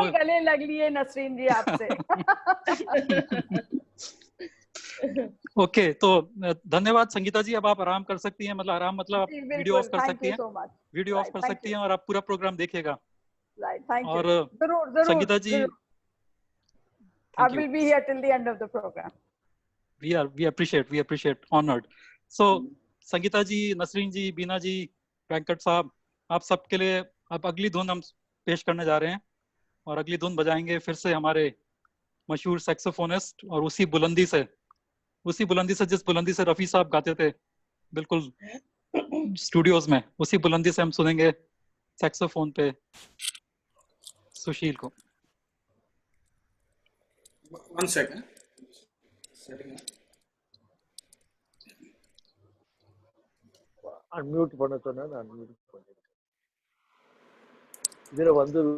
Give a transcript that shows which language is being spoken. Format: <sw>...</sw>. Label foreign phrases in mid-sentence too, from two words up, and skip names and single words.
<hi>गले लग लिए नसरीन जी आपसे। ओके, तो धन्यवाद संगीता जी। अब आप आराम कर सकती हैं, मतलब आराम मतलब</hi> <en>video off</en> <hi>कर सकती हैं,</hi> <en>video off</en> <hi>कर सकती हैं, और आप पूरा प्रोग्राम देखिएगा। और संगीता जी,</hi> <en>I will be here till the end of the program. We appreciate, honored.</en> <hi>So संगीता जी, नसरीन जी, बीना जी, वेंकट साहब, आप सबके लिए अब अगली धुन हम पेश करने जा रहे हैं, और अगली धुन बजाएंगे फिर से हमारे मशहूर सैक्सोफोनिस्ट, और उसी बुलंदी से जिस बुलंदी से रफी साहब गाते थे बिल्कुल स्टूडियोज में, उसी बुलंदी से हम सुनेंगे सैक्सोफोन पे सुशील को।</hi> <en>One second.</en> <ta>Unmute பண்ண சொன்னா unmute பண்ணிட்டேன். இதுல வந்து</ta>